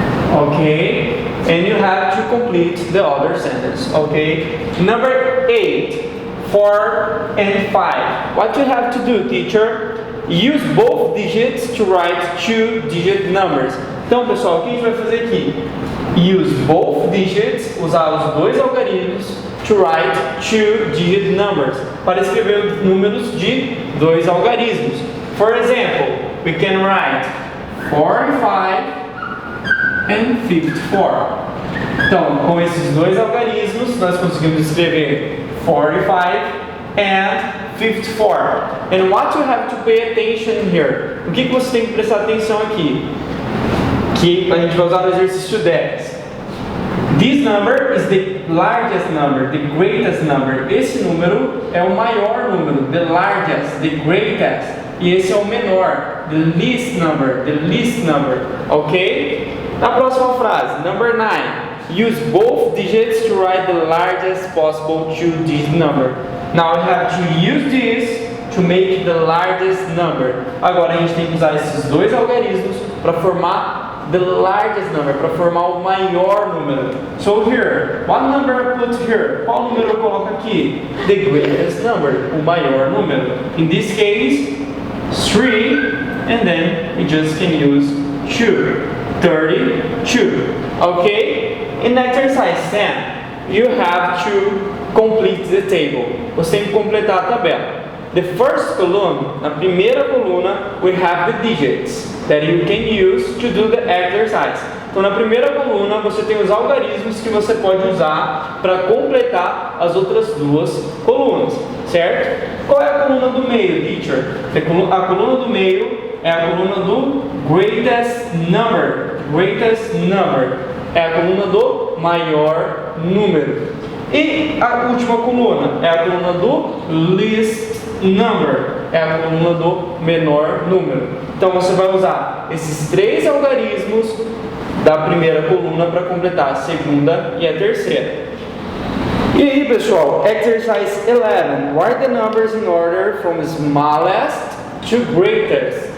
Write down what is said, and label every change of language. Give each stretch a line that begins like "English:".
English: Okay, and you have to complete the other sentence. Okay, number 8, 4 and 5. What you have to do, teacher? Use both digits to write two-digit numbers.
Portuguese: Então, pessoal, o que a gente vai fazer aqui?
English: Use both digits,
Portuguese: usar os dois algarismos,
English: to write two-digit numbers,
Portuguese: para escrever números de dois algarismos.
English: For example, we can write 45 and 54.
Portuguese: Então, com esses dois algarismos, nós conseguimos escrever 45
English: and 54. And what you have to pay attention here?
Portuguese: O que você tem que prestar atenção aqui? Que a gente vai usar no exercício 10.
English: This number is the largest number, the greatest number.
Portuguese: Esse número é o maior número,
English: the largest, the greatest.
Portuguese: E esse é o menor,
English: the least number, ok?
Portuguese: Na próxima frase, number 9.
English: Use both digits to write the largest possible two-digit number. Now we have to use this to make the largest number.
Portuguese: Agora a gente tem que usar esses dois algarismos para formar
English: the largest number,
Portuguese: para formar o maior número.
English: So here, what number I put here?
Portuguese: Qual número eu coloco aqui?
English: The greatest number,
Portuguese: o maior número.
English: In this case, 3, and then we just can use 2. 32. Okay? In exercise 10, you have to complete the table.
Portuguese: Você tem que completar a tabela.
English: The first column,
Portuguese: na primeira coluna,
English: we have the digits that you can use to do the exercise.
Portuguese: Então, na primeira coluna, você tem os algarismos que você pode usar para completar as outras duas colunas, certo? Qual é a coluna do meio, teacher? A coluna do meio é a coluna do greatest number. Greatest number é a coluna do maior número. E a última coluna é a coluna do least number, é a coluna do menor número. Então você vai usar esses três algarismos da primeira coluna para completar a segunda e a terceira. E aí, pessoal, exercise 11.
English: Write the numbers in order from smallest to greatest.